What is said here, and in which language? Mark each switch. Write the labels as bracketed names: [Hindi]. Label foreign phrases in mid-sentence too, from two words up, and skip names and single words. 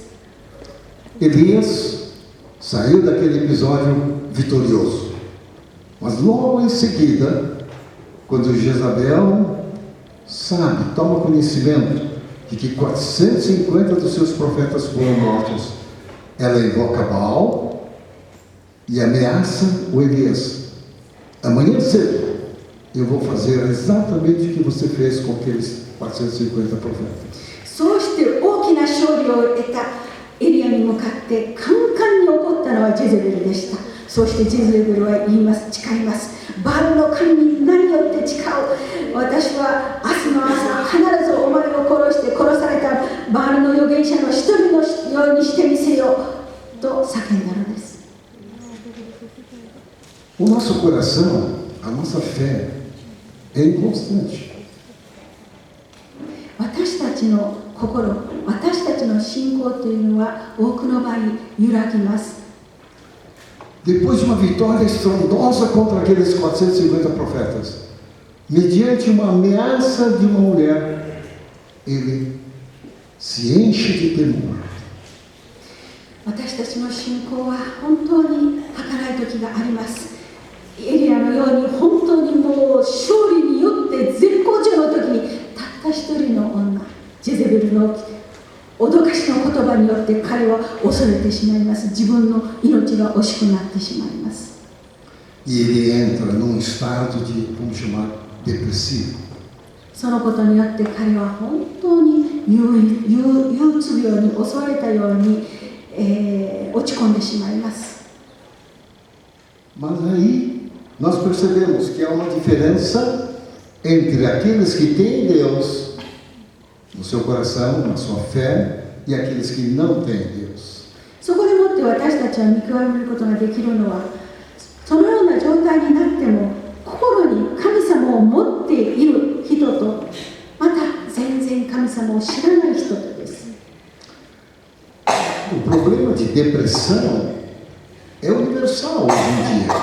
[Portuguese] Elias saiu daquele episódio vitorioso. Mas logo em seguida, quando Jezabel toma conhecimento de que 450 dos seus profetas foram mortos, ela invoca Baal e ameaça o Elias: amanhã cedo eu vou fazer exatamente o que você fez com aqueles 450 profetas. [Japanese] そうして大きな勝利を得たエリアに向かってカンカンに怒ったのはジェゼベルでした。そしてジェゼベルは言います、誓います。バールの神に何よって誓う。私は明日の朝必ずお前を殺して殺されたバールの預言者の一人のようにしてみせようと叫んだのです。 [Portuguese] O nosso coração, a nossa fé é inconstante. [Japanese] 私たちの心、私たちの信仰というのは多くの場合揺らぎます。 [Portuguese] Depois de uma vitória estrondosa contra aqueles 450 profetas, mediante uma ameaça de uma mulher, ele se enche de temor. [Japanese] 私たちの信仰は本当に儚い時があります。エリアのように本当にもう勝利によって絶好調の時にたった一人の女、ジェゼベルの脅かしの言葉によって彼は恐れてしまいます。自分の命が惜しくなってしまいます。 [Portuguese] E ele entra num estado de, vamos chamar, depressivo. [Japanese] そのことによって彼は本当に憂鬱病に襲われたように、落ち込んでしまいます。 [Portuguese] Mas aí nós percebemos que há uma diferença entre aqueles que têm Deus no seu coração, na sua fé, e aqueles que não têm Deus. [Japanese] そこでもって私たちは見極めることができるのは、そのような状態になっても心に神様を持っている人と、また全然神様を知らない人とです。 [Portuguese] O problema de depressão é universal hoje em dia.